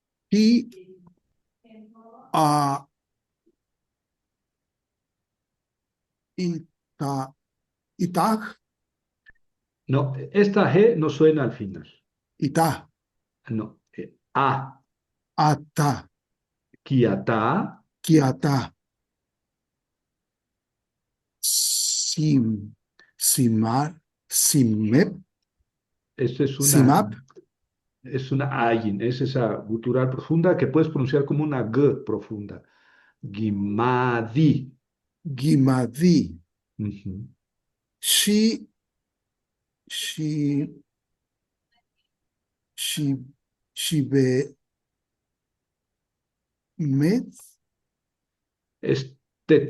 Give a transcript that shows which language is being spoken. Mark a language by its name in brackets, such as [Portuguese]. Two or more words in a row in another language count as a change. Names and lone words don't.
[Hebrew] Y a ita, itag, [Spanish] No, esta G no suena al final. [Hebrew] ita, [Spanish] No. A, [Hebrew] ata, kiata, kiata, sim, simar, simep, [Spanish] esto [Hebrew] simap, [Spanish] es una ayin, es esa gutural profunda que puedes pronunciar como una G profunda. [Hebrew] Gimadi. gimadi, [Spanish] Ujú. [Hebrew] shi, shi, shi, shibe, met, [Spanish] Es tet.